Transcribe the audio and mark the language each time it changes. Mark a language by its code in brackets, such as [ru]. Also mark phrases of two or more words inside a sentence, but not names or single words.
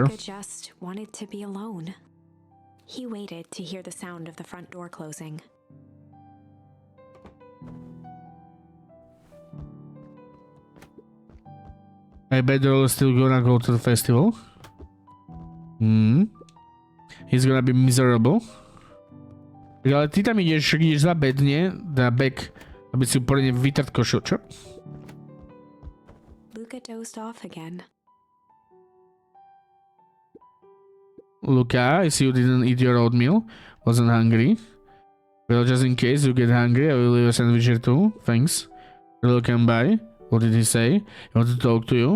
[en] Luca just wanted to be alone. He waited to hear the sound of the front door closing. I bet they're all still gonna go to the festival. He's gonna be miserable. [sk] Ale ty tam ideš za bedne, na back, aby si úplne vytrtkošil, čo? [en] Luca dozed off again. Luka, I see you didn't eat your oatmeal. Wasn't hungry. Well, just in case you get hungry, I will leave a sandwich here too. Thanks. Will come by. What did he say? He wanted to talk to you.